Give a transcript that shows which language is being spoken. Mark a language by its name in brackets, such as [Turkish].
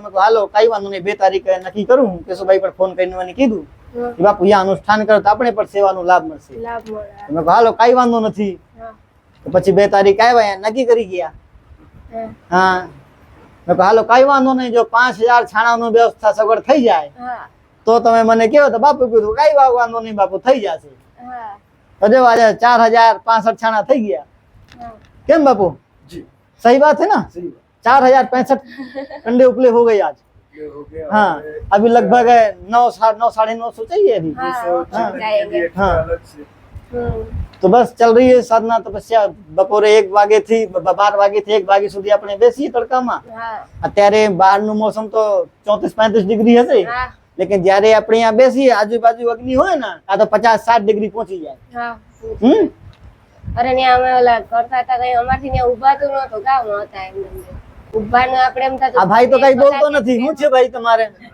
[Gujarati] મેં કહ્યું હાલો કઈ વાંધો નહીં, 2 તારીખે નક્કી કરું. કેશુભાઈ પણ ફોન કરીને મને કીધું કે બાપુ અહીંયા અનુષ્ઠાન કરો તો આપણે પણ સેવાનો લાભ મળશે. મેં કહ્યું હાલો કઈ વાંધો નથી. તો પછી 2 તારીખ આવ્યા નક્કી કરી ગયા હા હા મેં કહ્યું હાલો કઈ વાંધો નહીં જો 5000 છાણાનું વ્યવસ્થા સગવડ થઈ જાય હા તો તમે મને કહો તો બાપુ કીધું કઈ વાંધો નહીં બાપુ થઈ જશે હા તો જો આજે 4065 છાણા થઈ ગયા હા કેમ [Hindi] बापू जी सही बात है ना 4065 अंडे उपले हो गए आज हाँ अभी लगभग 9 9:30 चाहिए अभी हाँ जाएंगे हाँ तो बस चल रही है साधना तपस्या [Gujarati] बपोरे 1 वागे થી 12 વાગે થી 1 વાગ્યા સુધી આપણે બેસીએ તડકામાં હા અત્યારે બહારનું મોસમ તો 34-35 ડિગ્રી હશે હા લેकिन જ્યારે આપણે અહીંયા બેસીએ આજુબાજુ અગ્નિ હોય ને આ તો 50-60 ડિગ્રી પહોંચી જાય હા અરે ને અમે ઓલા કરતા હતા કઈ અમારથી ને ઊભાતું નહોતું કામ હતા એમ ઊભાનું આપણે એમ થતું આ ભાઈ તો કઈ બોલતો નથી શું છે ભાઈ તમારે